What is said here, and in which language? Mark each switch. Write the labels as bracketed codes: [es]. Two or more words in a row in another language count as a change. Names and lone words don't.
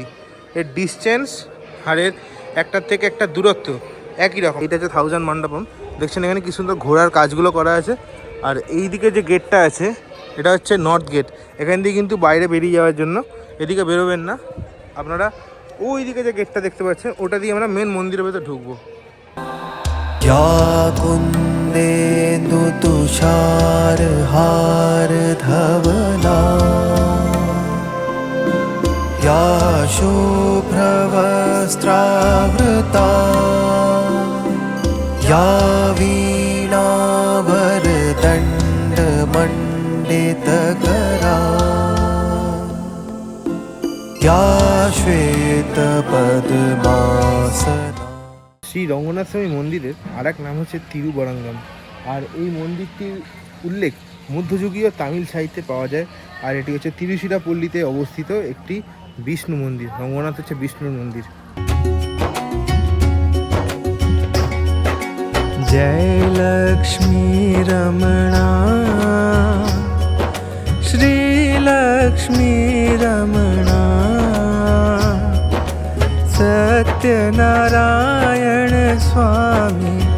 [bn] এর ডিস্টেন্স আর এর একটার থেকে একটা দূরত্ব একই রকম। এটা হচ্ছে 1000 মণ্ডপম। দেখছেন এখানে কি সুন্দর ঘোড়ার কাজগুলো করা আছে। আর এই দিকে যে গেটটা আছে, এটা হচ্ছে নর্থ গেট। এখান দিয়ে কিন্তু বাইরে বেরিয়ে যাওয়ার জন্য, এদিকে বেরোবেন না আপনারা। ওই দিকে যে গেটটা দেখতে পাচ্ছেন, ওটা দিয়ে আমরা মেন মন্দিরের ভেতর ঢুকবো। [sa] या कुन्देन्दु तुषार हार धवला या शुभ्रवस्त्रावृता या वीणावरदण्डमण्डितकरा या श्वेतपद्मासना। [bn] শ্রী রঙ্গনাথ স্বামী মন্দিরের আর এক নাম হচ্ছে তিরুবরঙ্গম। আর এই মন্দিরটির উল্লেখ মধ্যযুগীয় তামিল সাহিত্যে পাওয়া যায়। আর এটি হচ্ছে তিরুচিরাপল্লীতে অবস্থিত একটি বিষ্ণু মন্দির। রঙ্গনাথ হচ্ছে বিষ্ণুর মন্দির। [hi] जय लक्ष्मी रमणा श्री लक्ष्मी रमणा सत्यनारायण स्वामी